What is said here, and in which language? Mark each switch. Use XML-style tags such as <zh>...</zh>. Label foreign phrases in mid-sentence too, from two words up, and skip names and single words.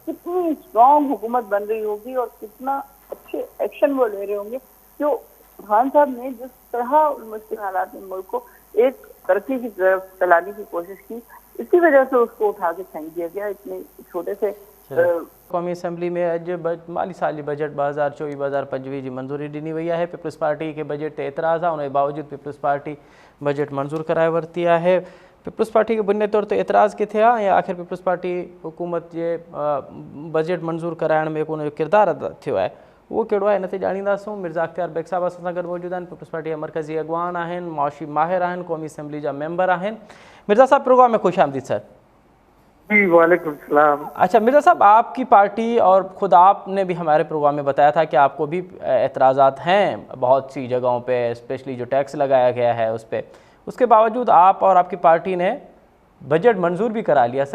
<ur>کتنی سٹرانگ حکومت بن رہی ہوگی اور کتنا اچھے ایکشن وہ لے رہے ہوں گے. جو خان صاحب نے جس طرح مشکل حالات میں ملک کو ایک ترقی کی طرف چلانے کی کوشش کی، اسی وجہ سے اس کو اٹھا کے پھینک دیا گیا اتنے چھوٹے سے.</ur> <sd>कौमी असम्बली में अज माली साली बजट 2024-2025 की मंजूरी ॾिनी वई है। पीपल्स पार्टी के बजट ते एतराज़ आहे, उन बावजूद पीपल्स पार्टी बजट मंजूर कराए वरती है। पीपल्स पार्टी के बुनियादी तौर ते एतराज़ किथे आहे ऐं आख़िर पीपल्स पार्टी हुकूमत के बजट मंजूर कराइण में उन जो किरदारु अदा थियो आहे, वो कहिड़ो आहे, हिन ते ॼाणींदासूं। मिर्ज़ा अख्तियार बेग साहब असां सां गॾु मौजूद आहिनि, पीपल्स पार्टी जा मरकज़ी अॻवान आहिनि, मुआशी माहिर आहिनि, क़ौमी असम्बली जा मेंबर आहिनि। मिर्ज़ा साहब, प्रोग्राम में खुश आमदीद सर।</sd> <ar>जी وعليكم السلام.</ar> <ur>اچھا مرزا صاحب، آپ کی پارٹی اور خود آپ نے بھی ہمارے پروگرام میں بتایا تھا کہ آپ کو بھی اعتراضات ہیں بہت سی جگہوں پہ، سپیشلی جو ٹیکس لگایا گیا ہے اس پر. اس کے باوجود آپ اور آپ کی پارٹی نے بجٹ منظور بھی کرا لیا.</ur>